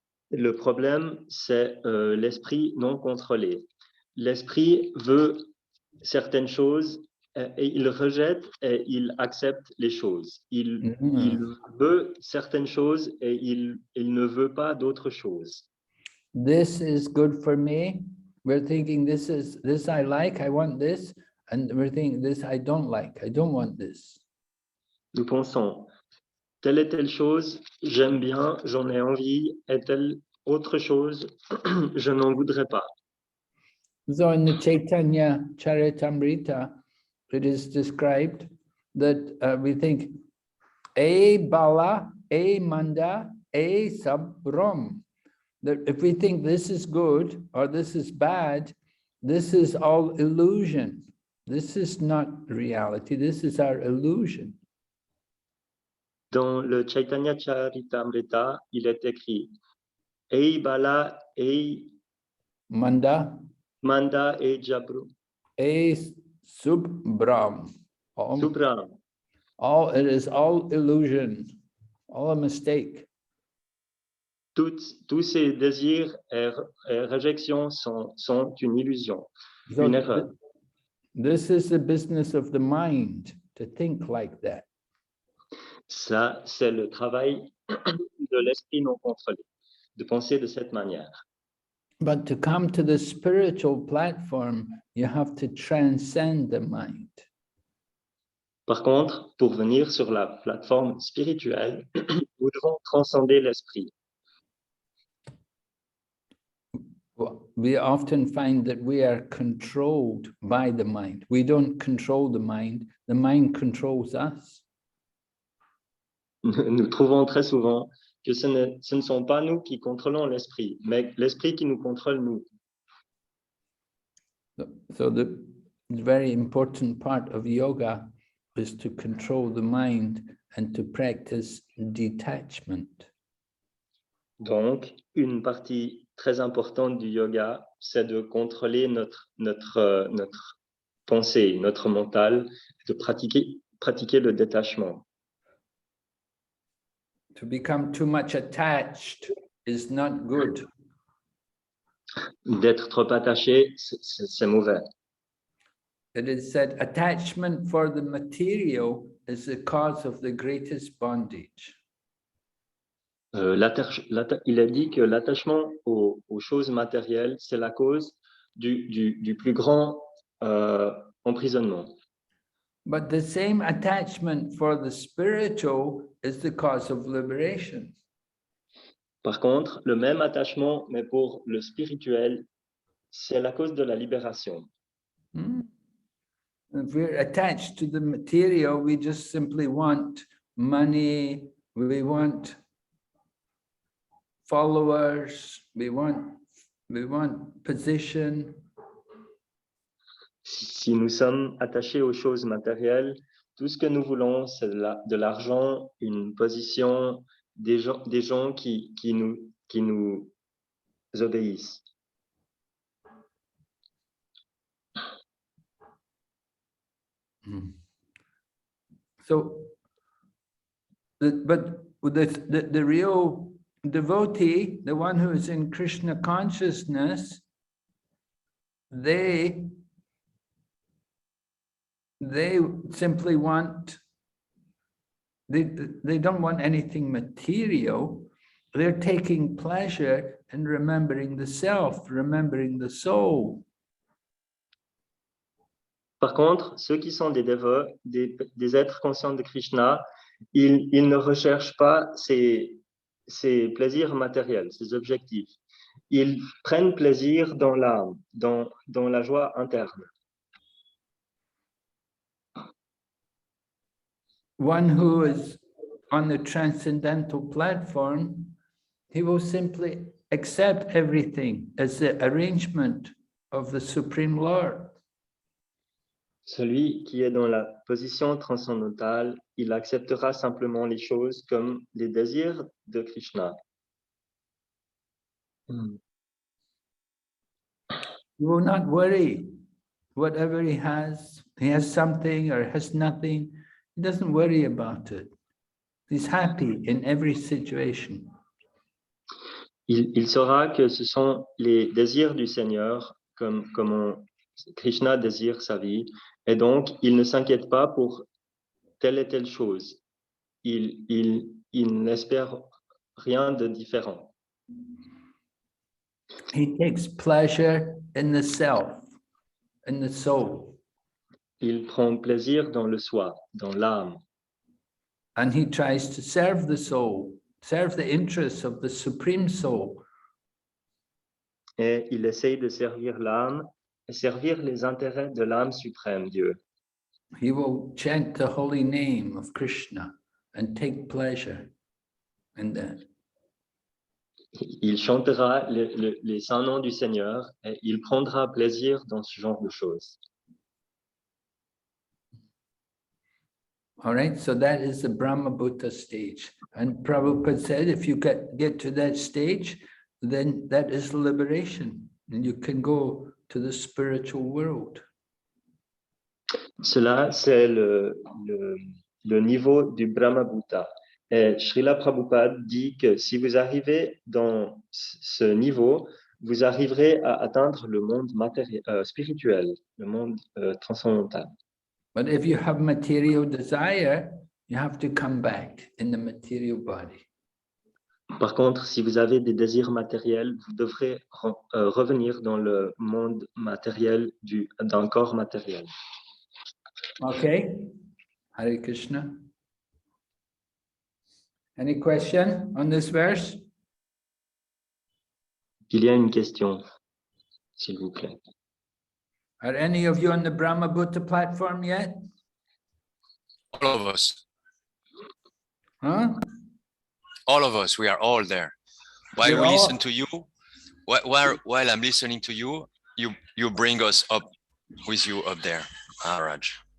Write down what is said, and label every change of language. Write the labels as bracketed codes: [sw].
[fr] Le problème, c'est l'esprit non contrôlé. L'esprit veut certaines choses et il rejette et il accepte les choses. Il veut certaines choses et il ne veut pas d'autres choses. [en] This is good for me. We're thinking this I like, I want this, and we're thinking this I don't like, I don't want this. [fr] Nous pensons, telle et telle chose, j'aime bien, j'en ai envie, et telle autre chose, je n'en voudrais pas. [en] So in the Chaitanya Charitamrita, it is described that we think, a bala, a manda, a sabram. That if we think this is good or this is bad, this is all illusion. This is not reality. This is our illusion. [fr] Dans le Chaitanya Charitamrita, il est écrit Ei Bala, Ei Manda, Manda, Ei Jabru, a subram. Subram. [en] It is all illusion, all a mistake. [fr] Tous ces désirs et réjections sont une illusion, [en] So [fr] une erreur. [en] this is the business of the mind, to think like that. [fr] Ça, c'est le travail de l'esprit non contrôlé, de penser de cette manière. [en] But to come to the spiritual platform, you have to transcend the mind. [fr] Par contre, pour venir sur la plateforme spirituelle, nous devons transcender l'esprit. [en] We often find that we are controlled by the mind. We don't control the mind controls us. [fr] Nous trouvons très souvent que ce ne sont pas nous qui contrôlons l'esprit, mais l'esprit qui nous contrôle nous. [en] So the very important part of yoga is to control the mind and to practice detachment. [fr] Donc, une partie très importante du yoga, c'est de contrôler notre pensée, notre mental, de pratiquer le détachement. [en] To become too much attached is not good. [fr] D'être trop attaché, c'est mauvais. [en] It is said attachment for the material is the cause of the greatest bondage. [fr] Il a dit que l'attachement aux choses matérielles, c'est la cause du plus grand emprisonnement. [en] But the same attachment for the spiritual is the cause of liberation. [fr] Par contre, le même attachement, mais pour le spirituel, c'est la cause de la libération. [en] If we're attached to the material, we just simply want money, we want followers, we want position. [fr] Si nous sommes attachés aux choses matérielles, tout ce que nous voulons, c'est de l'argent, une position, des gens qui nous obéissent. [en] So, but the real devotee, the one who is in Krishna consciousness, they simply want, they don't want anything material. They're taking pleasure in remembering the self, remembering the soul. [fr] Par contre, ceux qui sont des dévots, des êtres conscients de Krishna, ils ne recherchent pas ces plaisirs matériels, ces objectifs. Ils prennent plaisir dans l'âme, dans la joie interne. [en] One who is on the transcendental platform, he will simply accept everything as the arrangement of the Supreme Lord. [fr] Celui qui est dans la position transcendantale, il acceptera simplement les choses comme les désirs de Krishna. [en] He will not worry. Whatever he has something or has nothing, he doesn't worry about it. He's happy in every situation. [fr] Il saura que ce sont les désirs du Seigneur, comme Krishna désire sa vie, et donc il ne s'inquiète pas pour telle et telle chose. Il n'espère rien de différent. [en] He takes pleasure in the self, in the soul. [fr] Il prend plaisir dans le soi, dans l'âme. [en] And he tries to serve the soul, serve the interests of the Supreme Soul. [fr] Et il essaye de servir l'âme et servir les intérêts de l'âme suprême, Dieu. [en] He will chant the holy name of Krishna and take pleasure in that. [fr] Il chantera les saints noms du Seigneur et il prendra plaisir dans ce genre de choses. [en] All right, so that is the Brahmabhuta stage. And Prabhupada said, if you get to that stage, then that is liberation. And you can go to the spiritual world. [fr] Cela, c'est le niveau du Brahmabhuta. Et Srila Prabhupada dit que si vous arrivez dans ce niveau, vous arriverez à atteindre le monde spirituel, le monde transcendantal. [en] But if you have material desire, you have to come back in the material body. [fr] Par contre, si vous avez des désirs matériels, vous devrez revenir dans le monde matériel d'un corps matériel. [en] Okay, Hare Krishna. Any question on this verse? [fr] Il y a une question, s'il vous plaît. [en] Are any of you on the Brahmabhuta platform yet? All of us. Huh? All of us, we are all there. While You're we all- listen to you, while I'm listening to you, you bring us up with you up there, Raj.